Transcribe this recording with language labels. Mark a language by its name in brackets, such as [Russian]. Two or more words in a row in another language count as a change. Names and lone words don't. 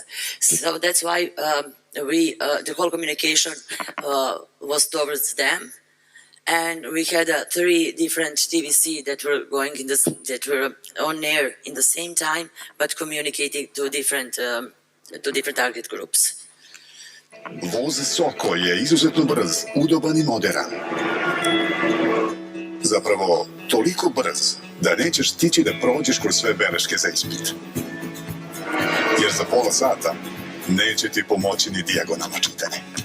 [English] So that's why the whole communication was towards them, and we had three different TVC that were that were on air in the same time, but communicating to different target groups. [Serbian] Voz Soko je izuzetno brz, udoban I moderan. Zapravo, toliko brz da nećeš stići da prođeš kroz sve beleške za ispit. Jer za pola sata neće ti pomoći ni dijagonalno čitanje.